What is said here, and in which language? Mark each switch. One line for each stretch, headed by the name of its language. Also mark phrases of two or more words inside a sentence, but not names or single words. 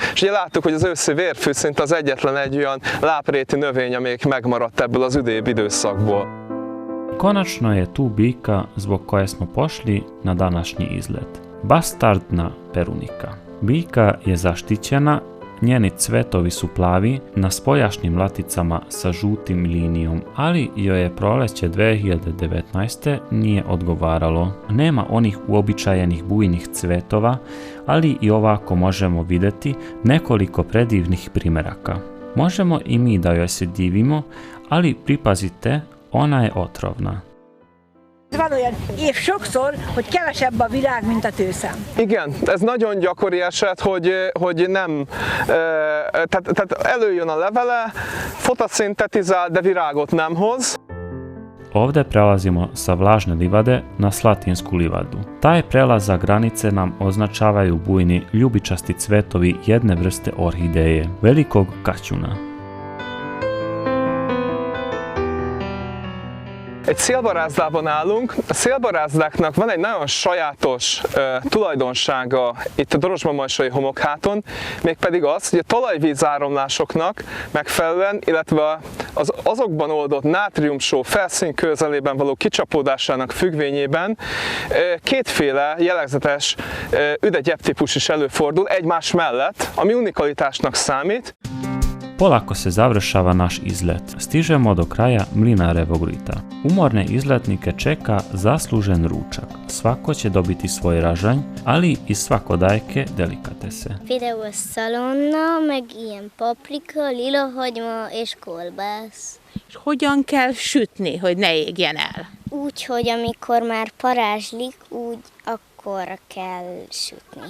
Hungarian: És ugye láttuk, hogy az őszi vérfűszint az egyetlen egy olyan lápréti növény, amelyik megmaradt ebből az üdébb időszakból.
Serbian: Konačno je tu biljka zbog koje smo pošli na današnji izlet. Bastardna perunika. Biljka je zaštićena, njeni cvetovi su plavi, na spoljašnjim laticama sa žutim linijom, ali joj je proleće 2019. nije odgovaralo. Nema onih uobičajenih bujnih cvetova, ali i ovako možemo vidjeti nekoliko predivnih primeraka. Možemo i mi da joj se divimo, ali pripazite, ona je otrovna.
Hungarian: Van olyan év sokszor, hogy kevesebb a virág, mint a tőszem. Igen, ez nagyon gyakori eset, hogy nem, tehát előjön a levele, fotoszintetizál, de virágot nem hoz.
Serbian: Ovdje prelazimo sa vlažne livade na Slatinsku livadu. Taj prelaz za granice nam označavaju bujni ljubičasti cvetovi jedne vrste orhideje, velikog kaćuna.
Hungarian: Egy szélbarázdában állunk. A szélbarázdáknak van egy nagyon sajátos tulajdonsága itt a Dorosba-Majsai homokháton, mégpedig az, hogy a talajvízáramlásoknak megfelelően, illetve azokban oldott nátriumsó felszín közelében való kicsapódásának függvényében kétféle jellegzetes üdegyeptípus is előfordul egymás mellett, ami unikalitásnak számít.
Serbian: Polako se završava naš izlet. Stižemo do kraja Mlinarevog rita. Umorne izletnike čeka zaslužen ručak. Svako će dobiti svoj ražanj, ali i svakodajke delikatese.
Hungarian: Például szalonna, meg ilyen paprika, lilahagyma és kolbász. És hogyan kell sütni, hogy ne égjen el? Úgy, hogy amikor már parázslik, úgy akkor kell sütni.